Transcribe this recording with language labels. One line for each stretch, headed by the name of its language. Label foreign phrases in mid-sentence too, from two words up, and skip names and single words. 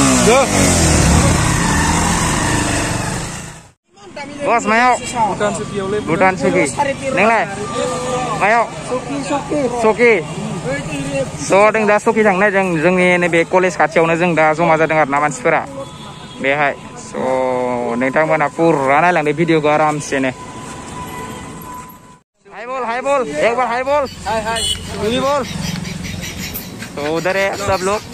Bodo: Bos, mayo. Budan Suki. Neng lai. Mayo. Suki. So जों दा Suki थांनाय जोंनि नैबे कलेज खाथियावनो जों दा जमा जादों आरो ना मानसिफोरा बेहाय स' नोंथांमोना पुरा नायलांदो भिडिअखौ आरामसेनो
Hindi: हाय बोल एक बार हाय बोल हाय बोल तो उधर है सब लोग